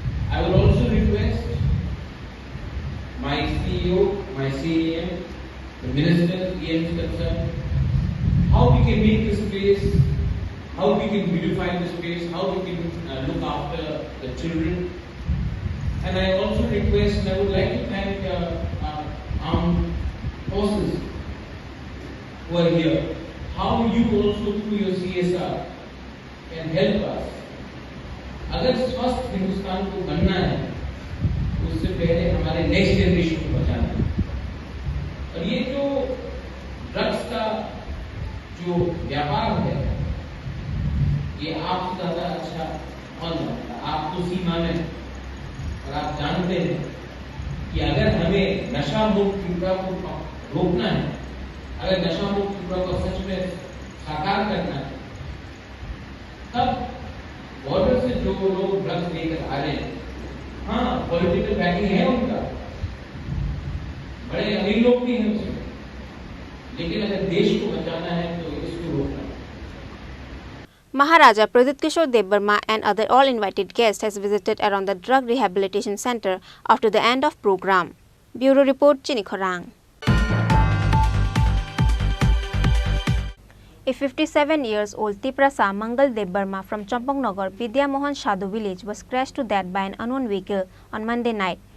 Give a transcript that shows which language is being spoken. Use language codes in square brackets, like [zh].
[en] I will also request my CEO, my CEM, the ministers, EMs concerned, how we can make this space, how we can beautify the space, how we can look after the children. And I also request, and I would like to thank our armed forces who are here. How you also through your CSR can help us. [hi] अगर स्वस्थ हिंदुस्तान को बनना है, उससे पहले हमारे next generation को बचाना है. और ये जो ड्रग्स का जो व्यापार है, ये आपसे ज्यादा अच्छा कौन जानता है? आप तो सीमा में, और आप जानते हैं कि अगर हमें नशा मुक्त त्रिपुरा को रोकना है, अगर नशा मुक्त त्रिपुरा को सच में साकार करना है, तब बॉर्डर से जो लोग ड्रग्स लेकर आ रहे हैं, हाँ पॉलिटिकल बैकिंग है उनका, बड़े अमीर लोग भी हैं उसमें, लेकिन अगर देश को बचाना है तो इसको रोकना है. [en] Maharaja Pradit Kishore Devbarma and other all invited guests has visited around the drug rehabilitation center after the end of program. Bureau Report, Chini Khorang. A 57 years old Tiprasa Mangal Devbarma from Champangnagar Vidya Mohan Shadu village was crashed to death by an unknown vehicle on Monday night.